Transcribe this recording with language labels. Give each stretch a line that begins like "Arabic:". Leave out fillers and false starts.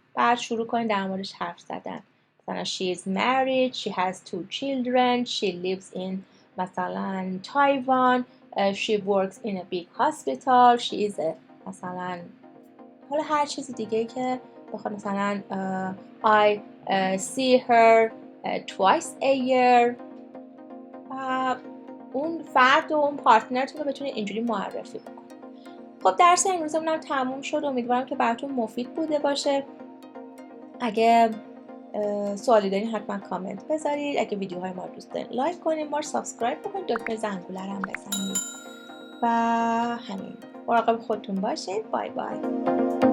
Persian: بعد شروع کنید در موردش حرف زدن.
English: مثلا she is married, she has 2 children, she lives in مثلا Taiwan, she works in a big hospital, she is a مثلا
Persian: حالا هر چیزی دیگه که بخواد.
English: مثلا I see her twice a year.
Persian: اون فرد و اون پارتنرتون رو بتونید اینجوری معرفی بکنید. خب درس امروزمون هم تموم شد. امیدوارم که براتون مفید بوده باشه. اگه سوالی دارین حتما کامنت بذارید. اگه ویدیوهای ما رو دوست دارین لایک کنید، ما رو سابسکرایب بکنید، دکمه زنگوله رو هم بزنید و همین. مراقب خودتون باشید. بای بای.